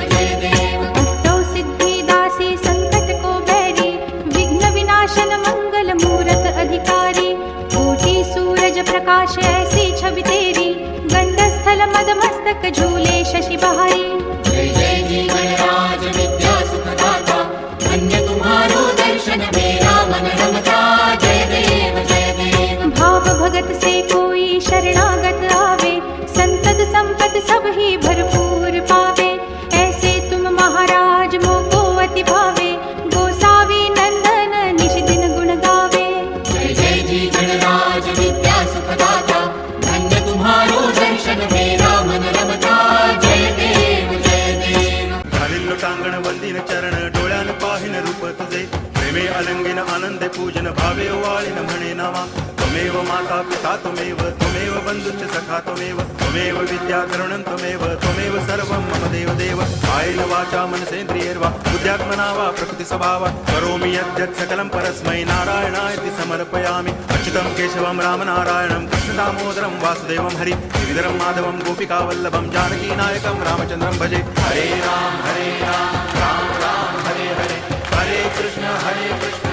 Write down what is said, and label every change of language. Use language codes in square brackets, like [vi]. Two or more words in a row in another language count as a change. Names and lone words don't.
[hi] अष्टौ सिद्धि दासी संकट को बैरी विघ्न विनाशन मंगल मूरत अधिकारी कोटि सूरज प्रकाश ऐसी छवि तेरी गंडस्थल मद मस्तक झूले शशि बहारी जय जी गणराज विद्या सुखदाता धन्य तुम्हारो दर्शन मेरा मन रमता जय देव भाव भगत से कोई शरणागत आवे संतत संपत सब ही भरपूर पावे ऐसे तुम महाराज मोको अति भावे गोसावी नंदन निश दिन गुण गावे जय जी गणराज विद्या सुखदाता धन्य तुम्हारो दर्शन मेरा मन रमता जय देव [mr] घालिल्लो टांगण वंदिन चरण डोळ्यान पाहिन रूप तुझे प्रेमे अलंगिन आनंदे पूजन भावे वाळीन म्हणे [sa] नामा त्वमेव माता पिता त्वमेव बंधुश्च सखा त्वमेव विद्या द्रवणं त्वमेव सर्वं मम देव कायेन वाचा मनसेन्द्रियैर्वा बुद्ध्यात्मना वा प्रकृति स्वभावा करोमि यद्यत् सकलं परस्मै नारायणायति समर्पयामि अच्युतं केशवं रामनारायणं कृष्णदामोदरं वासुदेवं हरि गिरिधरं माधवं गोपिकावल्लभं जानकीनायकं रामचन्द्रं भजे हरे राम राम राम हरे हरे हरे कृष्ण